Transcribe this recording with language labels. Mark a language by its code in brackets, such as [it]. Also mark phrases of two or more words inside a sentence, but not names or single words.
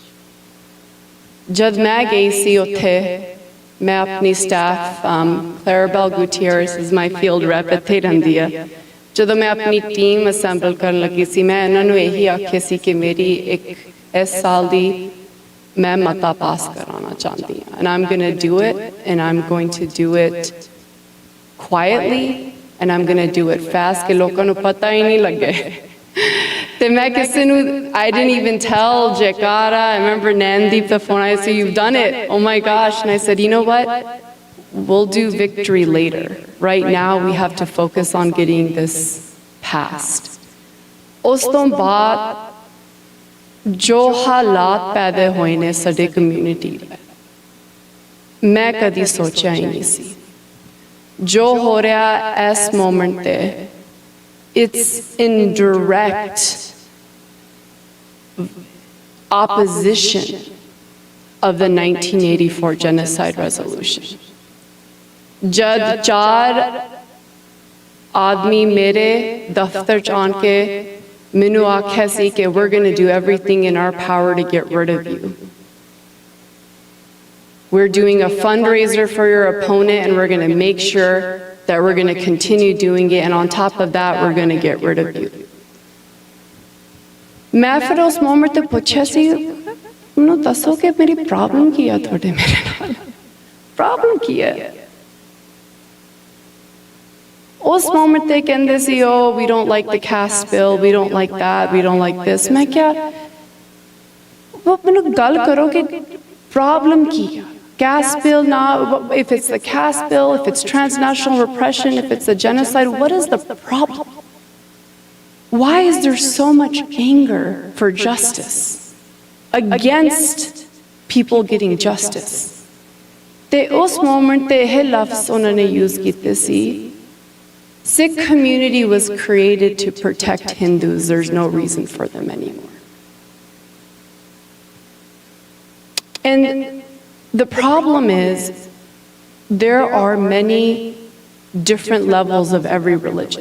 [pa] ਜਦ ਮੈਂ ਗਈ ਸੀ ਉੱਥੇ, ਮੈਂ ਆਪਣੀ ਸਟਾਫ ਕਲੈਰਬੈਲ ਗੁਟੀਅਰਸ [en] is my field rep [pa] ਇੱਥੇ ਰਹਿੰਦੀ ਆ। ਜਦੋਂ ਮੈਂ ਆਪਣੀ ਟੀਮ ਅਸੈਂਬਲ ਕਰਨ ਲੱਗੀ ਸੀ, ਮੈਂ ਇਹਨਾਂ ਨੂੰ ਇਹੀ ਆਖਿਆ ਸੀ ਕਿ ਮੇਰੀ ਇੱਕ ਇਸ ਸਾਲ ਦੀ ਮੈਂ ਮਤਾ ਪਾਸ ਕਰਾਉਣਾ ਚਾਹੁੰਦੀ ਹਾਂ [en] and I'm going to do it and I'm going to do it quietly and I'm going to do it fast [pa] ਕਿ ਲੋਕਾਂ ਨੂੰ ਪਤਾ ਹੀ ਨਹੀਂ ਲੱਗੇ। [en] I didn't even tell Jakarta. I remember Nandeep the phone. I said, "You've done it. Oh my gosh." And I said, "You know what? We'll do victory later. Right now, we have to focus on getting this passed." [pa] ਉਸ ਤੋਂ ਬਾਅਦ ਜੋ ਹਾਲਾਤ ਪੈਦਾ ਹੋਏ ਨੇ ਸਾਡੇ ਕਮਿਊਨਿਟੀ ਦੇ ਮੈਂ ਕਦੀ ਸੋਚਿਆ ਹੀ ਨਹੀਂ ਸੀ ਜੋ ਹੋ ਰਿਹਾ ਇਸ ਮੋਮੈਂਟ ਤੇ [en] it's in direct opposition of the 1984 genocide resolution. [pa] ਜਦ 4 ਆਦਮੀ ਮੇਰੇ ਦਫ਼ਤਰ ਚ ਆਣ ਕੇ ਮੈਨੂੰ ਆਖਿਆ ਸੀ ਕਿ [en] we're going to do everything in our power to get rid of you. We're doing a fundraiser for your opponent and we're going to make sure that we're going to continue doing it, and on top of that, we're going to get rid of you. [pa] ਮੈਂ ਫਿਰ ਉਸ ਮੋਮੈਂਟ ਪੇ ਪੁੱਛਾ ਸੀ ਮੈਨੂੰ ਦੱਸੋ ਕਿ ਮੇਰੀ ਪ੍ਰੌਬਲਮ ਕੀ ਹੈ ਥੋੜ੍ਹੇ ਮੇਰੇ ਨਾਲ ਪ੍ਰੌਬਲਮ ਕੀ ਹੈ ਉਸ ਮੋਮੈਂਟ ਪੇ ਕਹਿੰਦੇ ਸੀ [en] oh we don't like the caste bill, we don't like that, we don't like this. [pa] ਮੈਂ ਕਿਆ ਵੋ ਮੈਨੂੰ ਗੱਲ ਕਰੋ ਕਿ ਪ੍ਰੌਬਲਮ ਕੀ ਹੈ [en] caste bill now, if it's the caste bill, if it's transnational repression, if it's a genocide, what is the problem? Why is there so much anger for justice against people getting justice? [pa] ਤੇ ਉਸ ਮੋਮੈਂਟ ਤੇ ਇਹ ਲਫ਼ਜ਼ ਉਹਨਾਂ ਨੇ ਯੂਜ਼ ਕੀਤੇ ਸੀ [en] Sikh community was created to protect Hindus. There's no reason for them anymore. And the problem is, there are many different levels of every religion.